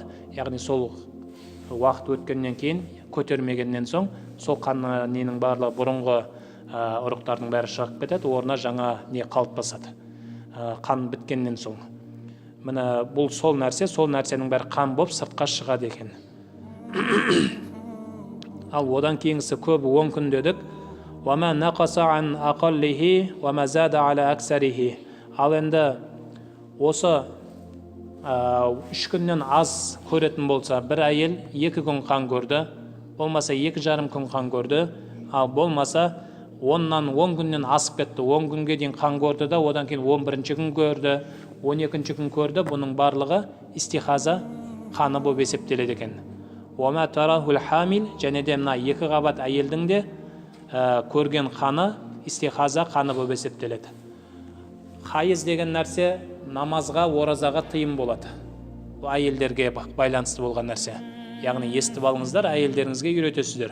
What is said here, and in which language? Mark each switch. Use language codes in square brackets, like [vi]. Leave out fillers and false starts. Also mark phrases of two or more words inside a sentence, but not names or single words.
[kk] Яғни сол уақыт өткеннен кейін, көтермегеннен соң, сол қан ненің барлығы бұрынғы ұрықтардың бәрі шығып кетеді, орнына жаңа не қалыптасады. Қан біткеннен соң. Міне бұл сол нәрсенің бәрі қан болып сыртқа шығады екен. Ал одан кейінгісі көбі 10 күн дедік. [ar] وَمَا نَقَصَ عَنْ أَقَلِّهِ وَمَا زَادَ عَلَى أَكْسَرِهِ. [kk] Ал енді осы 3 күннен аз көретін болса, бір әйел 2 күн қан көрді, болмаса 2,5 күн қан көрді, ал болмаса 10 күннен асып кетті, 10 күнге дейін қан көрді да, одан кейін 11 күн көрді, 12 күн көрді, бұның барлығы истихаза қаны болып есептеледі екен. [ar] وَمَا تَرَهُ الْحَامِلِ. [kk] Және де мына 2 қабат әйелдің де көрген қаны истихаза қаны болып есептеледі. Хайыз деген нәрсе намазға, оразаға тыйым болады. Бұл әйелдерге байланысты болған нәрсе. Яғни естіп алыңыздар, әйелдеріңізге үйретесіздер.